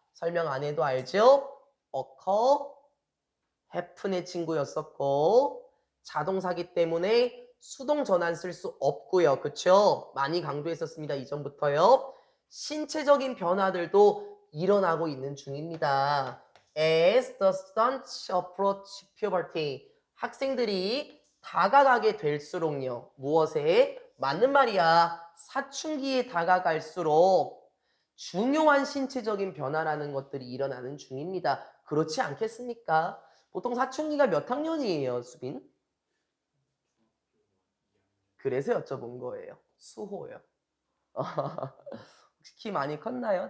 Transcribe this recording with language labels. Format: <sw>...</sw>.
<ko>설명 안 해도 알죠? occur, happen의 친구였었고 자동사기 때문에 수동 전환 쓸 수 없고요. 그쵸? 많이 강조했었습니다. 이전부터요. 신체적인 변화들도 일어나고 있는 중입니다.</ko> <en>As the students approach puberty</en> <ko>학생들이 다가가게 될수록요. 무엇에? 맞는 말이야. 사춘기에 다가갈수록 중요한 신체적인 변화라는 것들이 일어나는 중입니다. 그렇지 않겠습니까? 보통 사춘기가 몇 학년이에요, 수빈? 그래서 여쭤본 거예요. 수호요. 혹시 키 많이 컸나요?</ko>